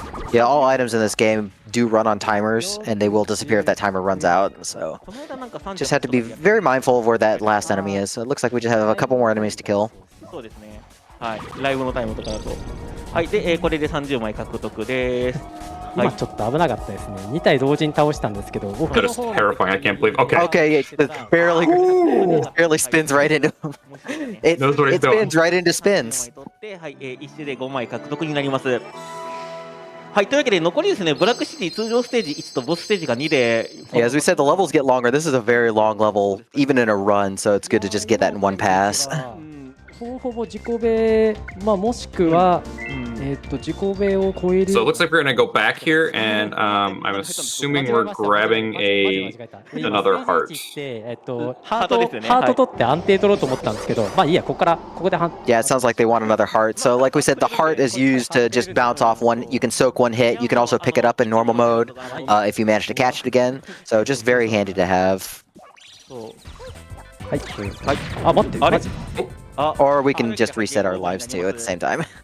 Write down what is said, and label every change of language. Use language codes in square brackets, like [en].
[en] Yeah, all items in this game do run on timers, and they will disappear if that timer runs out, so just have to be very mindful of where that last enemy is. So it looks like we just have a couple more enemies to kill. [ja] はい、で、これで30枚獲得です。今ちょっと危なかったですね。2体同時に倒したんですけど、僕 [en] That is terrifying. I can't believe. Okay. Okay, it barely spins right into him. It spins right into spins. [ja] はい、1周で5枚獲得になります。はい、というわけで残りですね、ブラックシティ通常ステージ1とボスステージが2で。 [en] Yeah, as we said, the levels get longer. This is a very long level, even in a run, so it's good to just get that in one pass. [ja] ほぼほぼ自己ベ、まあもしくは、自己ベを超える。 [en] So it looks like we're gonna go back here, and I'm assuming we're grabbing another heart. [ja] ハート取って安定取ろうと思ったんですけど、まあいいや、ここで [en] Yeah, it sounds like they want another heart. So like we said, the heart is used to just bounce off one. You can soak one hit. You can also pick it up in normal mode if you manage to catch it again. So just very handy to have. [ja] はい。あ、待って。あれ [en] Or we can just reset our lives too at the same time.